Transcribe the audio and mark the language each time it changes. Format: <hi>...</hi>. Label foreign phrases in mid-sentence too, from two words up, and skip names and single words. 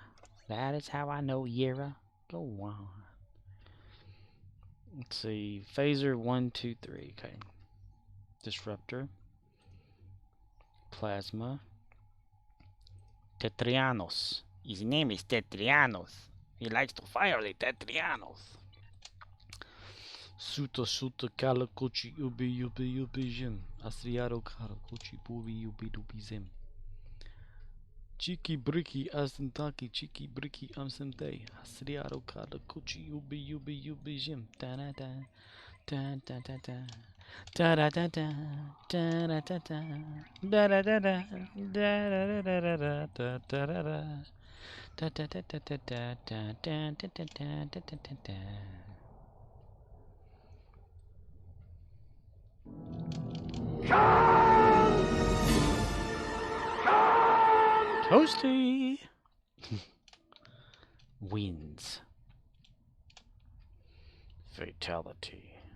<en>That is how I know Yura. Go on. Let's see, phaser 1, 2, 3. Okay. Disruptor. Plasma. Tetrianos. His name is Tetrianos. He likes to fire the Tetrianos. Suta suta kalakochi ubi ubi ubi jim. Asriaro kalakochi bubi ubi dubi zim. Chiki briki asentaki chiki briki amsente. Asriaro kalakochi ubi ubi ubi jim. Da da da. Da da da da. Da da da da. Da da da da. Da da da da. Da da da da da da da da da. Da da da da da da da da da da da da da. Toasty wins. Fatality.</en>